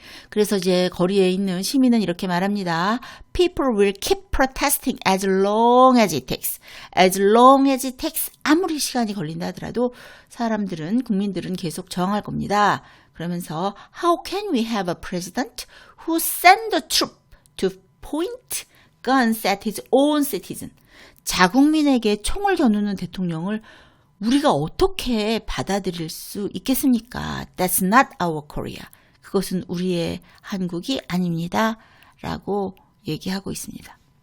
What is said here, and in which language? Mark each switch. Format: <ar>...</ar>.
<ko>그래서 이제 거리에 있는 시민은 이렇게 말합니다.</ko> <en>People will keep protesting as long as it takes. As long as it takes.</en> <ko>아무리 시간이 걸린다 하더라도 국민들은 계속 저항할 겁니다. 그러면서</ko> <en>How can we have a president who send the troop to point guns at his own citizen?</en> <ko>자국민에게 총을 겨누는 대통령을 우리가 어떻게 받아들일 수 있겠습니까?</ko> <en>That's not our Korea.</en> <ko>그것은 우리의 한국이 아닙니다. 라고 얘기하고 있습니다.</ko>